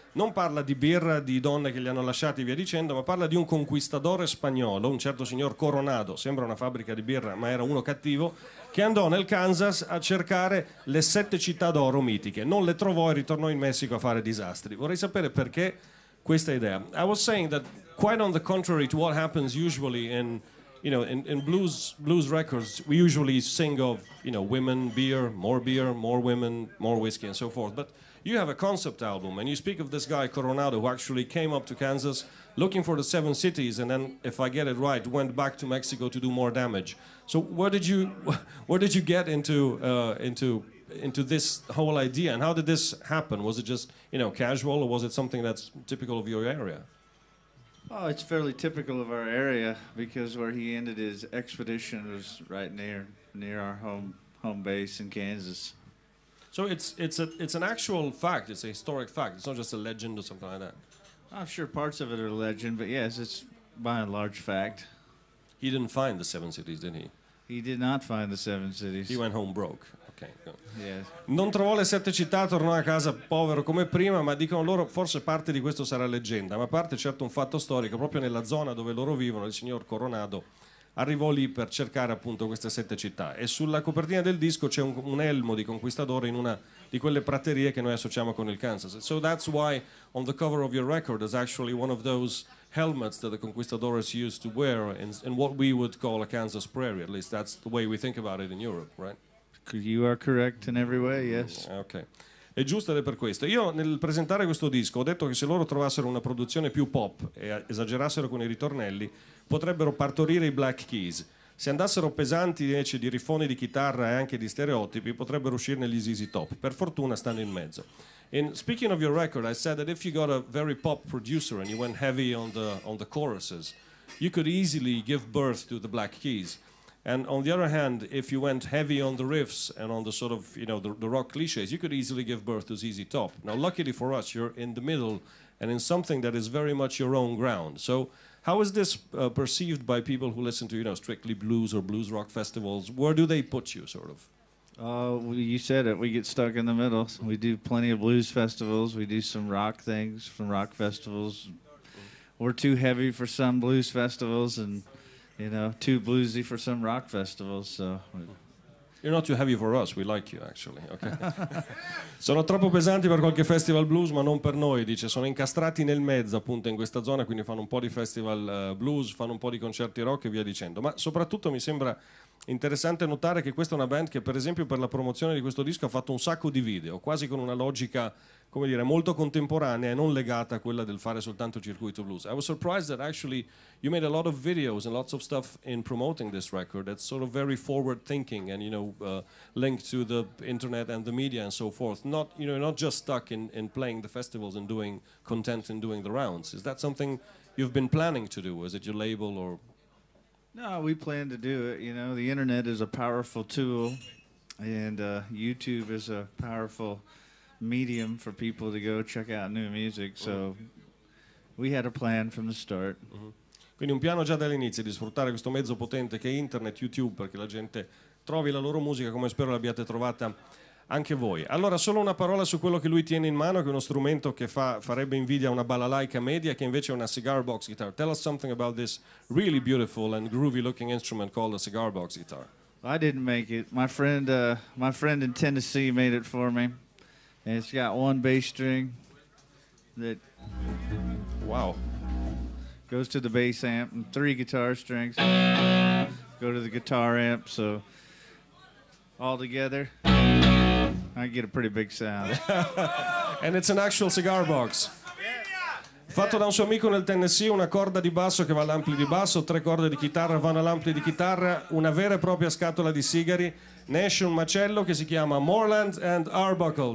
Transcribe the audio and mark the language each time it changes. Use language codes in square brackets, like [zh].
[it] Non parla di birra, di donne che li hanno lasciati e via dicendo, ma parla di un conquistadore spagnolo, un certo signor Coronado, sembra una fabbrica di birra, ma era uno cattivo, che andò nel Kansas a cercare le 7 città d'oro mitiche. Non le trovò e ritornò in Messico a fare disastri. Vorrei sapere perché questa idea. [en] I was saying that quite on the contrary to what happens usually in blues records, we usually sing of, women, beer, more women, more whiskey and so forth. But you have a concept album and you speak of this guy Coronado who actually came up to Kansas looking for the 7 cities and then, if I get it right, went back to Mexico to do more damage. So where did you get into this whole idea, and how did this happen? Was it just casual, or was it something that's typical of your area? Oh, it's fairly typical of our area because where he ended his expedition was right near our home base in Kansas. So it's an actual fact. It's a historic fact. It's not just a legend or something like that. I'm sure parts of it are legend, but yes, it's by and large fact. He didn't find the 7 cities, did he? He did not find the 7 cities. He went home broke. Okay. Yes. [it] Non trovò le 7 città, tornò a casa povero come prima, ma dicono loro forse parte di questo sarà leggenda, ma parte certo un fatto storico. Proprio nella zona dove loro vivono, il signor Coronado arrivò lì per cercare appunto queste 7 città, e sulla copertina del disco c'è un elmo di conquistadore in una di quelle praterie che noi associamo con il Kansas. [en] So that's why on the cover of your record is actually one of those helmets that the conquistadores used to wear in what we would call a Kansas prairie. At least that's the way we think about it in Europe, right? You are correct in every way, yes. [it] Ok. È giusto ed è per questo. Io nel presentare questo disco ho detto che se loro trovassero una produzione più pop e esagerassero con i ritornelli, potrebbero partorire i Black Keys. Se andassero pesanti invece di riffoni di chitarra e anche di stereotipi, potrebbero uscirne gli ZZ Top. Per fortuna stanno in mezzo. [en] And speaking of your record, I said that if you got a very pop producer and you went heavy on the choruses, you could easily give birth to the Black Keys. And on the other hand, if you went heavy on the riffs and on the sort of, the rock cliches, you could easily give birth to ZZ Top. Now, luckily for us, you're in the middle and in something that is very much your own ground. So how is this perceived by people who listen to, strictly blues or blues rock festivals? Where do they put you, sort of? You said it. We get stuck in the middle. We do plenty of blues festivals. We do some rock things from rock festivals. We're too heavy for some blues festivals and too bluesy for some rock festivals. So You're not too heavy for us, we like you actually. Okay. [it] Sono troppo pesanti per qualche festival blues, ma non per noi, dice. Sono incastrati nel mezzo appunto in questa zona, quindi fanno un po' di festival blues, fanno un po' di concerti rock e via dicendo. Ma soprattutto mi sembra interessante notare che questa è una band che per esempio per la promozione di questo disco ha fatto un sacco di video, quasi con una logica, come dire, molto contemporanea e non legata a quella del fare soltanto circuito blues. [en] I was surprised that actually you made a lot of videos and lots of stuff in promoting this record that's sort of very forward thinking and linked to the internet and the media and so forth. Not not just stuck in playing the festivals and doing content and doing the rounds. Is that something you've been planning to do? Is it your label or? No, we plan to do it. The internet is a powerful tool, and YouTube is a powerful medium for people to go check out new music. So we had a plan from the start. [it] Quindi un piano già dall'inizio di sfruttare questo mezzo potente che è internet, YouTube, perché la gente trovi la loro musica, come spero l'abbiate trovata anche voi. Allora, solo una parola su quello che lui tiene in mano, che è uno strumento che farebbe invidia a una balalaica media, che invece è una cigar box guitar. [en] Tell us something about this really beautiful and groovy looking instrument called a cigar box guitar. I didn't make it. My friend in Tennessee made it for me, and it's got one bass string that Wow. goes to the bass amp, and 3 guitar strings go to the guitar amp. So all together, I get a pretty big sound. And it's an actual cigar box. [it] Fatto da un suo amico nel Tennessee, una corda di basso che va all'ampli di basso, 3 corde di chitarra vanno all'ampli di chitarra, una vera e propria scatola di sigari. Ne esce un macello che si chiama Moreland Arbuckle.